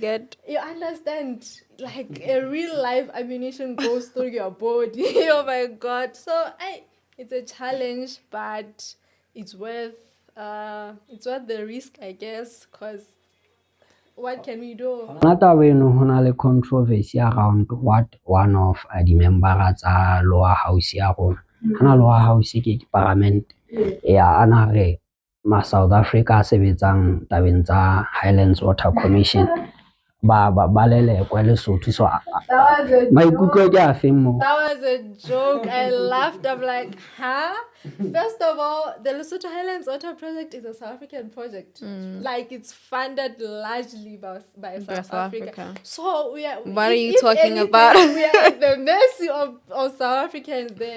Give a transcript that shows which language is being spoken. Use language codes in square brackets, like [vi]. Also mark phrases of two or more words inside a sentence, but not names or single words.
[en] understand, a real life ammunition goes through your body. Oh my God. So it's a challenge, but it's worth the risk, I guess, because what can we do? Another way [st] ho na le [en] controversy around what one of the members tsa lower house [st] ya rona. Ana [en] lower house [st] ke parliament ya ana re South Africa a sebetsang tabeng tsa Highlands Water Commission ba lelekwa Lesotho. [en] So That was a maikutlo joke. [st] ke a feng mo? [en] That was a joke. I laughed. I'm like, huh? First of all, the Lesotho Highlands Water Project is a South African project. Like, it's funded largely by South Africa. So we are. What are you if talking anything, about? We are at the mercy of South Africans there.